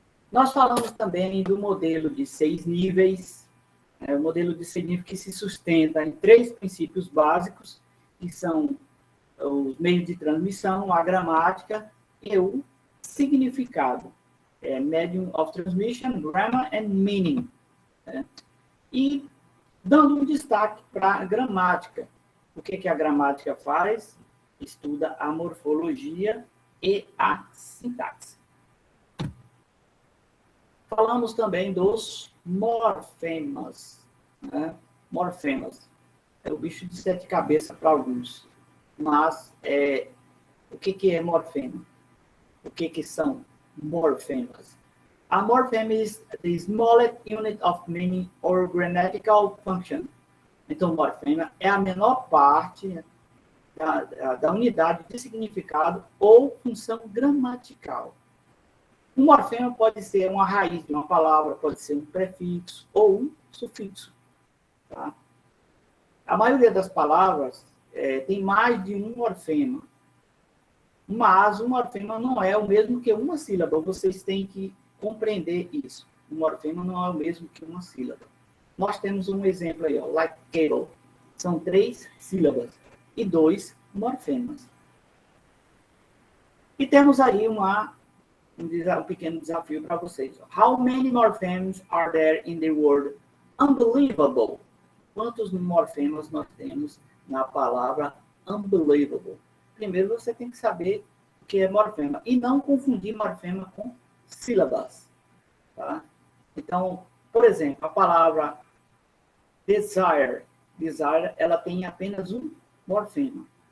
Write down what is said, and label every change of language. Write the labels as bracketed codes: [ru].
[pt] Nós falamos também do modelo de 6 níveis, o modelo de 6 níveis que se sustenta em 3 princípios básicos, que são os meios de transmissão, a gramática e o significado. [en] Medium of transmission, grammar and meaning. [pt] E dando um destaque para a gramática. O que a gramática faz? Estuda a morfologia e a sintaxe. Falamos também dos morfemas. Né? Morfemas. É o bicho de 7 cabeças para alguns. Mas o que é morfema? O que são morphemes? [en] A morpheme is the smallest unit of meaning or grammatical function. [pt] Então, morfema é a menor parte da unidade de significado ou função gramatical. Um morfema pode ser uma raiz de uma palavra, pode ser um prefixo ou um sufixo. Tá? A maioria das palavras tem mais de um morfema, mas um morfema não é o mesmo que uma sílaba. Vocês têm que compreender isso. Um morfema não é o mesmo que uma sílaba. Nós temos um exemplo aí, ó, like cable. São 3 sílabas e 2 morfemas. E temos aí um pequeno desafio para vocês. [en] How many morphemes are there in the word unbelievable? [pt] Quantos morfemas nós temos na palavra unbelievable? Primeiro você tem que saber o que é morfema e não confundir morfema com sílabas. Tá? Então, por exemplo, a palavra desire, ela tem apenas um morfema.